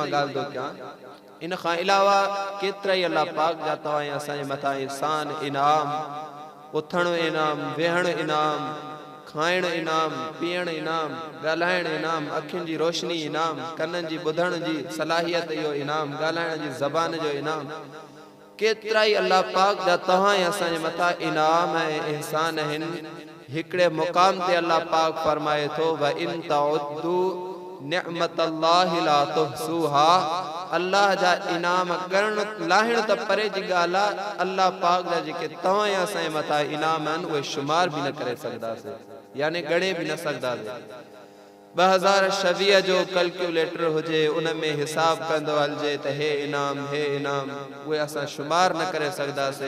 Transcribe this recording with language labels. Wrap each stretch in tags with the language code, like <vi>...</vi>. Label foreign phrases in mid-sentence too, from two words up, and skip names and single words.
<sd>मां ॻाल्हि थो कयां, इन खां अलावा केतिरा ई अल्लाह पाक जा तव्हां असांजे मथां एहसान इनाम, उथणु इनाम, वेहणु इनाम, खाइणु इनाम, पीअणु इनाम, ॻाल्हाइणु इनाम, अखियुनि जी रोशनी इनाम, कननि जी ॿुधण जी सलाहियत इहो इनाम, ॻाल्हाइण जी ज़बान जो इनाम, केतिरा ई अल्लाह पाक जा तव्हां असांजे मथां इनाम ऐं एहसान आहिनि। हिकिड़े मुक़ाम ते अल्लाह पाक फरमाए थो</sd> <ar>وإن تعدوا نعمة الله لا تحصوها.</ar> <sd>अल्लाह जा इनाम करणु लाहिण त परे जी ॻाल्हि आहे, अल्लाह पाक जा जेके तव्हां असांजे मथां इनाम आहिनि उहे शुमार बि न करे सघंदासीं, यानी ॻणे बि न सघंदासीं। 2026 जो कैलकुलेटर हुजे उन में हिसाब कंदो हलिजे त हे इनाम उहे असां शुमार न करे सघंदासीं।</sd>